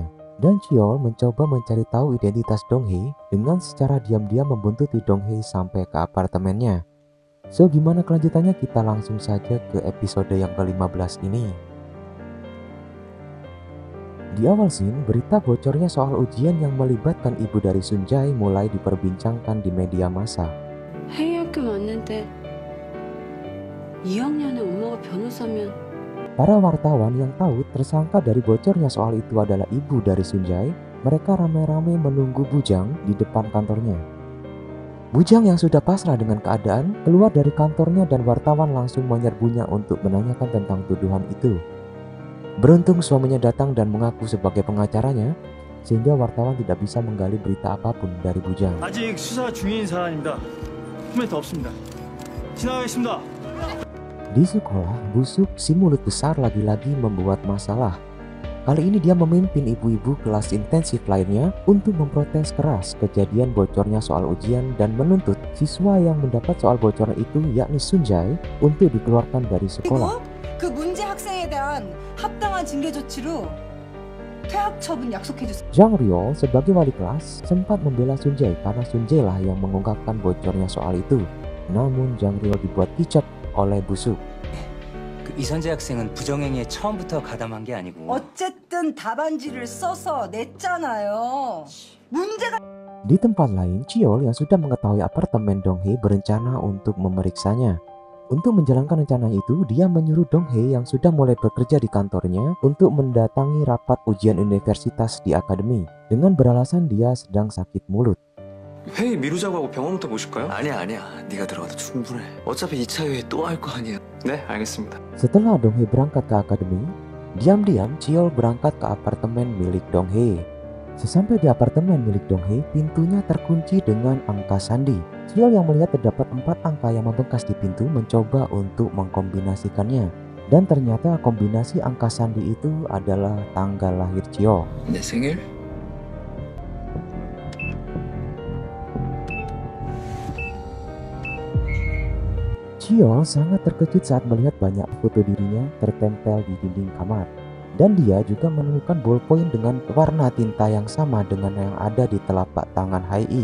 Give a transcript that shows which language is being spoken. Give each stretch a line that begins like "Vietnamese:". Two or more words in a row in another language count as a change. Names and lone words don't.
Indonesian: Dan Cheol mencoba mencari tahu identitas Donghae dengan secara diam-diam membuntuti Donghae sampai ke apartemennya. So, gimana kelanjutannya? Kita langsung saja ke episode yang ke-15 ini. Di awal scene, berita bocornya soal ujian yang melibatkan ibu dari Sunjae mulai diperbincangkan di media massa.
Korean: 해외 학교 왔는데 2학년에 엄마가 변호사면
Indonesian: Para wartawan yang tahu tersangka dari bocornya soal itu adalah ibu dari Sunjae, mereka ramai-ramai menunggu Bujang di depan kantornya. Bujang yang sudah pasrah dengan keadaan keluar dari kantornya dan wartawan langsung menyerbunya untuk menanyakan tentang tuduhan itu. Beruntung suaminya datang dan mengaku sebagai pengacaranya, sehingga wartawan tidak bisa menggali berita apapun dari Bujang.
Korean: 아직 수사 중인 사안입니다. 코멘트 없습니다. 지나가겠습니다.
Indonesian: Di sekolah, Busuk si mulut besar lagi-lagi membuat masalah. Kali ini dia memimpin ibu-ibu kelas intensif lainnya untuk memprotes keras kejadian bocornya soal ujian dan menuntut siswa yang mendapat soal bocoran itu, yakni Sunjae, untuk dikeluarkan dari sekolah.
Korean: 그 문제 학생에 대한 합당한 징계 조치로 퇴학 처분 약속해주세요.
Indonesian: Jang Ryo sebagai wali kelas sempat membela Sunjae karena Sunjae lah yang mengungkapkan bocornya soal itu. Namun Jang Ryo dibuat kicap oleh Busuk.
Korean: 그 이선재 학생은 부정행위에 처음부터 가담한 게 아니고 어쨌든 답안지를 써서 냈잖아요. 문제가
Indonesian: Di tempat lain, Cheol yang sudah mengetahui apartemen Donghae berencana untuk memeriksanya. Untuk menjalankan rencana itu, dia menyuruh Donghae yang sudah mulai bekerja di kantornya untuk mendatangi rapat ujian universitas di akademi dengan beralasan dia sedang sakit mulut.
Korean: 회의 미루자고 하고 병원부터 모실까요? 아니야. 네가 들어가도 충분해. 어차피 2차 회의 또 할 거 아니야. 네, 알겠습니다.
Indonesian: Setelah Donghae berangkat ke akademi, diam-diam Cheol berangkat ke apartemen milik Donghae. Sesampai di apartemen milik Donghae, pintunya terkunci dengan angka sandi. Cheol yang melihat terdapat 4 angka yang membengkas di pintu mencoba untuk mengkombinasikannya. Dan ternyata kombinasi angka sandi itu adalah tanggal lahir Cheol.
Korean: 내 생일?
Indonesian: Cheol sangat terkejut saat melihat banyak foto dirinya tertempel di dinding kamar. Dan dia juga menemukan ballpoint dengan warna tinta yang sama dengan yang ada di telapak tangan Hae.